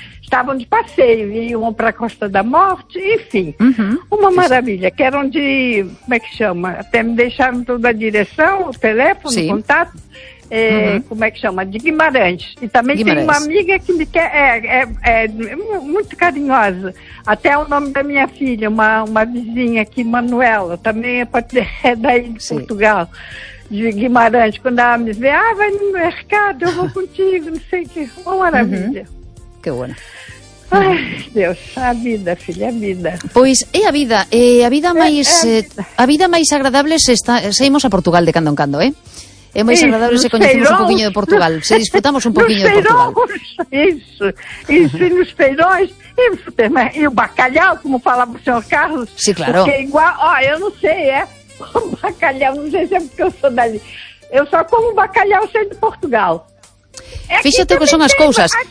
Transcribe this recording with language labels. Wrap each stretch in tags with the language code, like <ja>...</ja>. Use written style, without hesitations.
<pt>Estavam de passeio, iam para a Costa da Morte, enfim, uma maravilha, que eram de, como é que chama, até me deixaram toda a direção, o teléfone, o contato, como é que chama, de Guimarães, e também tem uma amiga que me quer, é muito carinhosa, até o nome da minha filha, uma vizinha aqui, Manuela, também é daí de Portugal. De Guimarães, quando ela me vê, vai no mercado, eu vou contigo, não sei o que. Uma maravilha.</pt> <gl>Que bueno.</gl> <pt>Ai, Deus, a vida, filha, a vida.</pt> <gl>Pois é a vida, a vida máis agradable saímos a Portugal de cando en cando, É máis agradable se coñecemos un poquinho de Portugal, se disfrutamos un poquinho de Portugal.</gl> <pt>Isso, e nos feirões, e o bacalhau, como falava o senhor Carlos. Sim, claro. Porque igual, eu não sei, o bacalhau, não sei se é porque eu sou dali. Eu só como bacalhau sendo de Portugal.</pt> <gl>Fíxate que son as cousas.</gl>